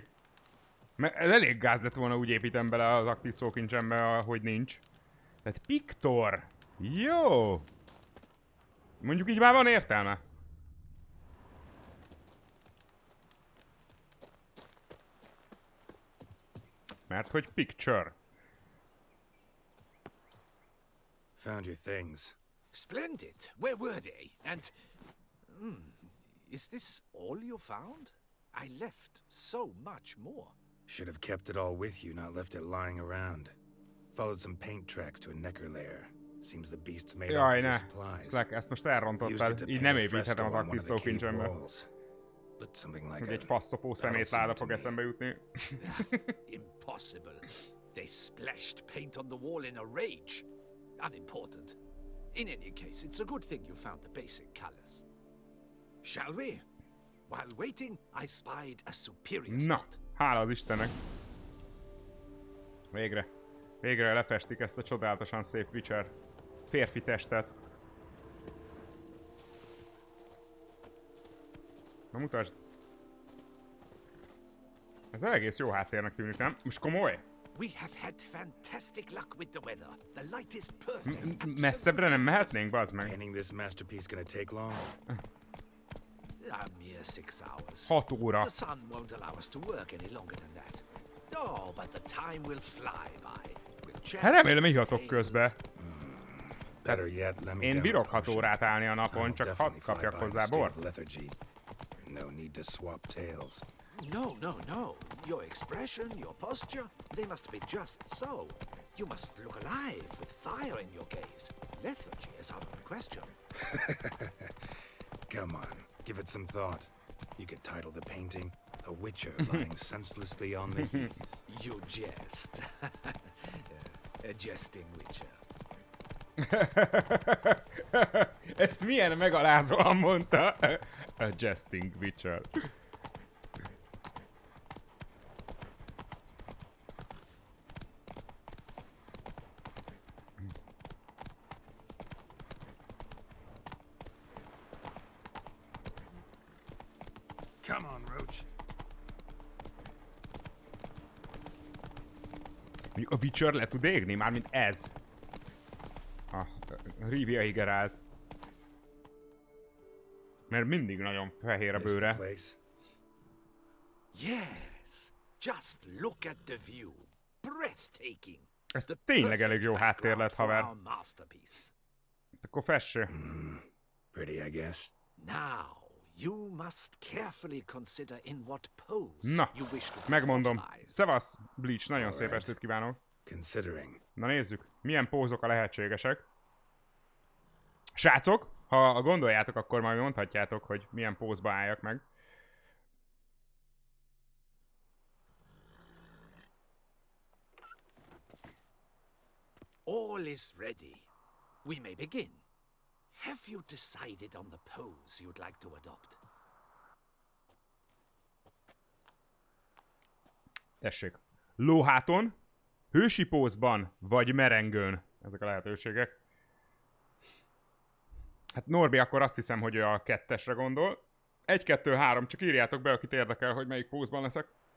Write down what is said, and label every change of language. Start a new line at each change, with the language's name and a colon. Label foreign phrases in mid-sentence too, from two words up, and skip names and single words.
Hungarian: Mert ez elég gáz lett volna, úgy építem bele az aktív szókincsembe, ahogy nincs. Tehát Piktor! Jó! Mondjuk így már van értelme. Mert hogy picture.
English: Found your things. Splendid. Where were they? And... is this all you found? I left so much more. Should have kept it all with you, not left it lying around. Followed some paint tracks to a necker lair. Seems the beast's made off with your supplies. Slack,
Hungarian: ezt most elrontottad. Így nem építhetem az aktív szókincsembe. Hogy egy passzopó szemétláda fog eszembe jutni.
English: Impossible. They splashed paint on the wall in a rage. Unimportant. In any case, it's a good thing you found the basic colors. Shall we? While waiting, I spied a superior spot.
Hungarian: Na, hála az Istennek. Végre. Végre lefestik ezt a csodálatosan szép Witcher férfi testet. Na mutasd. Ez egész jó háttérnek tűnik, nem? Most komoly?
English: We have had fantastic luck with the weather. The light is perfect.
Hungarian: Messzebbre nem mehetnénk, bazd meg.
English: Painting this masterpiece gonna take long? A mere 6 hours.
Hungarian: 6 óra.
English: The sun won't allow us to work any longer than that. Oh, but the time will fly by.
Hungarian: Hát remélem ihatok közbe. Hát, én bírok 6 órát állni a napon, csak hadd kapjak hozzá bort.
English: No need to swap tales. No. Your expression, your posture, they must be just so. You must look alive with fire in your gaze. Lethargy is out of the question. Come on, give it some thought. You could title the painting A Witcher Lying Senselessly on the Heath. You jest. A jesting Witcher.
Hungarian: Ezt milyen megalázóan mondta.
English: A jesting Witcher. Come on, Roach.
Hungarian: A Witcher le tud égni? Mármint ez. A Rivia Igerált. Mert mindig nagyon fehér a bőre.
English: Yes, just look at the view. Breathtaking.
Hungarian: Ez tényleg elég jó háttér lett, haver. Akkor fesső.
English: Pretty, I guess. Now, you must carefully consider in what pose
Hungarian: Na,
English: you wish to
Hungarian: megmondom. Szevasz, Bleach, nagyon szép estét kívánok. Na nézzük, milyen pózok a lehetségesek. Srácok, ha gondoljátok, akkor majd mondhatjátok, hogy milyen pózba álljak meg.
English: All is ready. We may begin. Have you decided on the pose you'd like to adopt?
Hungarian: Tessék. Lóháton, hősi pózban, vagy merengőn. Ezek a lehetőségek. Hát Norbi akkor azt hiszem, hogy a 2-esre gondol. 1, 2, 3, csak írjátok be, akit érdekel, hogy melyik pózban leszek.